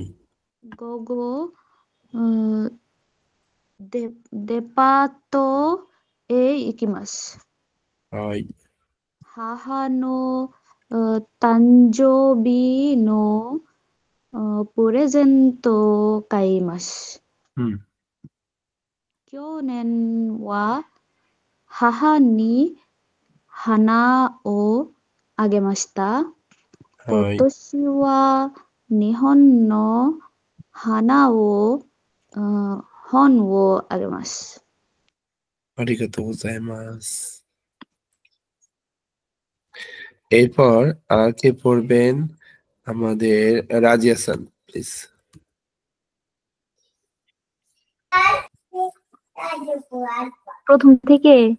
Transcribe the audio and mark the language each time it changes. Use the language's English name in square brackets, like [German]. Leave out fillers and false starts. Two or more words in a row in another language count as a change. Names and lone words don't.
[Japanese] 午後デパートへ行きます. হাই 母の誕生日のプレゼント買います. 去年は母に花をあげました. 今年は日本の花を本をあげます. ありがとうございます. [Bangla] এরপর কে পড়বেন আমাদের রাজিয়া সান প্লিজ। প্রথম থেকে